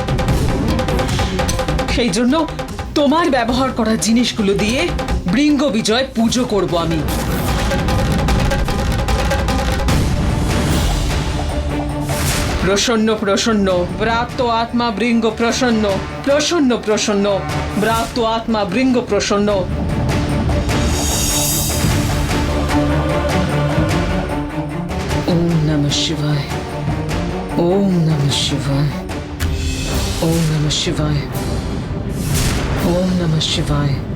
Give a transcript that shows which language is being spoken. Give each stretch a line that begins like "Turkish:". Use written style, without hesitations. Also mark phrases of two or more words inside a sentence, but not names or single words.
Bangla: সেই জন্য তোমার ব্যবহার করা জিনিসগুলো দিয়ে বৃঙ্গ বিজয় পুজো করব আমি।
Sanskrit: প্রসন্ন প্রসন্ন ব্রাত্য আত্মা বৃঙ্গ প্রসন্ন, প্রসন্ন প্রসন্ন ব্রাত্য আত্মা বৃঙ্গ প্রসন্ন। ওম নমঃ শিবায়, ওম নমঃ শিবায়, ওম নমঃ শিবায়, ওম নমঃ শিবায়।